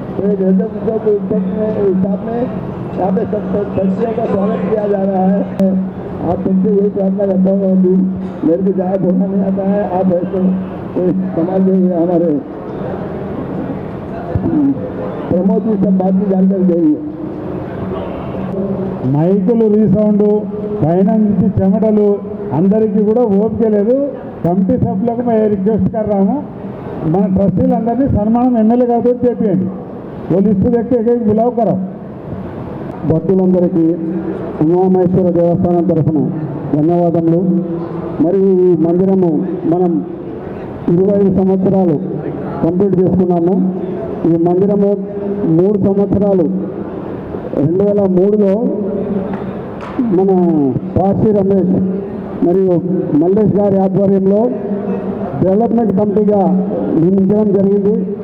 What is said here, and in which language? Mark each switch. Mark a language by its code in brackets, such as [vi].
[hi] एक उत्सव के हिसाब में यहाँ पे सब शक्तियों का स्वागत किया जा रहा है। आप सबसे यही प्रार्थना करता हूँ कि मेरे को ज़्यादा बोलना नहीं आता है, आप ऐसे समाज देंगे हमारे प्रमोद जी सब बात की जानकारी देंगे। [te] మైకులు రీసౌండ్ పైన నుంచి చెమటలు అందరికీ కూడా ఓపిక లేదు। కమిటీ సభ్యులకు [hi] मैं रिक्वेस्ट कर रहा हूँ, [te] మన ట్రస్టీలందరినీ సన్మానం ఎమ్మెల్యే గారితో చేపియండి। [hi] वो लिस्ट देख के एक बुलाव करो। [te] భక్తులందరికీ ఉమామహేశ్వర దేవస్థానం తరఫున ధన్యవాదములు। మరి ఈ మందిరము మనం 25 సంవత్సరాలు కంప్లీట్ చేసుకున్నాము। ఈ మందిరము 3 సంవత్సరాలు 2003లో మన పార్సీ రమేష్ మరియు మల్లేష్ గారి ఆధ్వర్యంలో డెవలప్మెంట్ కమిటీగా నియమించడం జరిగింది।